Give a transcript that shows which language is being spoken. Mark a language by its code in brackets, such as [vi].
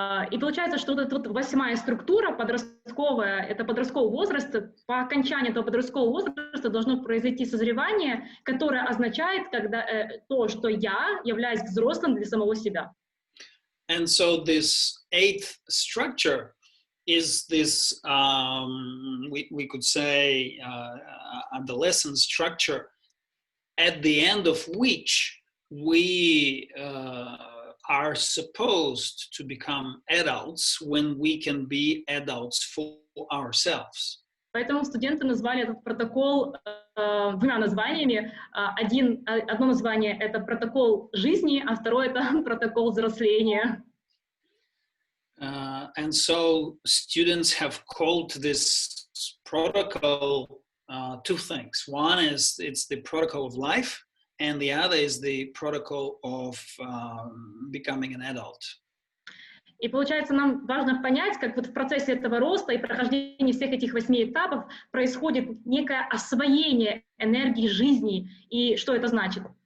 [ru] И получается, что вот 8-я структура подростковая, это подростковый возраст. По окончании этого подросткового возраста должно произойти созревание, которое означает, когда то, что я являюсь взрослым для самого себя. [en] And so this 8th structure is this, we could say, adolescent structure, at the end of which we are supposed to become adults when we can be adults for ourselves. [ru] Поэтому студенты назвали этот протокол двумя названиями. Одно название — это протокол жизни, а второе — это протокол взросления. [en] And so students have called this protocol two things. One is it's the protocol of life, and the other is the protocol of becoming an adult. [ru] И получается, нам важно понять, как вот в процессе этого роста и прохождения всех этих 8 этапов происходит некое освоение энергии жизни, и что это значит.